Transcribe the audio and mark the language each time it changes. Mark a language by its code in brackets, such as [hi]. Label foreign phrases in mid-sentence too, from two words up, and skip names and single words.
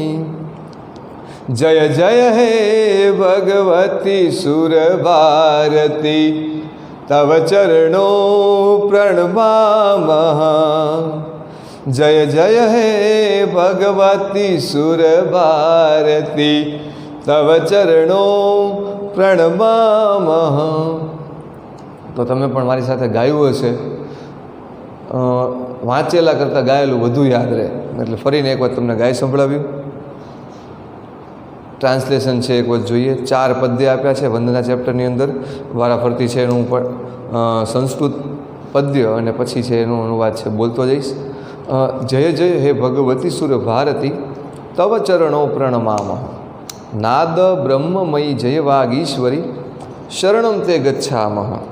[sa] जय जय हे भगवती सुर भारती तव चरणों प्रणमामः जय जय हे भगवती सुर भारती तव चरणों प्रणमामः। [gu] તો તમે પણ મારી સાથે ગાયું હશે, વાંચેલા करતાં गाયેલું વધુ યાદ રહે, એટલે ફરીને એક વખત તમને ગાઈ સંભળાવ્યું। ટ્રાન્સલેશન છે એક વખત જોઈએ। 4 પદ્ય આપ્યા છે વંદના ચેપ્ટરની અંદર, વારાફરતી છે એનું પણ સંસ્કૃત પદ્ય અને પછી છે એનો અનુવાદ છે બોલતો જઈશ। [sa] जय जय हे भगवती सुर भारती तव चरणौ प्रणमामः नाद ब्रह्ममयी जय वागीश्वरी शरणं ते गच्छामः।